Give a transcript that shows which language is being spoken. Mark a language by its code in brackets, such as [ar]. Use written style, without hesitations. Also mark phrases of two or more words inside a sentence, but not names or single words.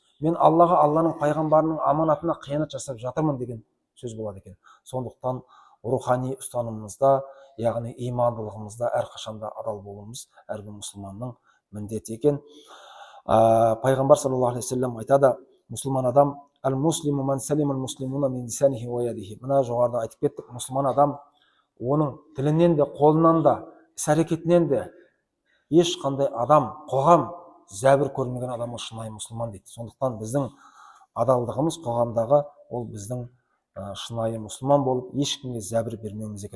[kk] Мен Аллаға, Алланың пайғамбарының аманатына қиянат жасап жатырмын деген сөз болады екен. Сондықтан рухани ұстанымымызда, яғни имандылығымызда әрқашанда адал болуымыз әрбір мұсылманның міндеті екен. Пайғамбар [ar] صلى الله عليه وسلم [kk] айтады, мұсылман адам [ar] المسلم من سلم المسلمون من لسانه ويده. [kk] Мына жоғарыда айтып кеттік, мұсылман адам оның тілінен де, қолынан да, іс-әрекетінен де ешқандай адам, қоғам зәбір көрмеген адам ол шынайы мұсылман дейді. Сондықтан біздің адалдығымыз қоғамдағы ол біздің шынайы мұсылман болып, ешкімге зәбір бермеуіміз екен.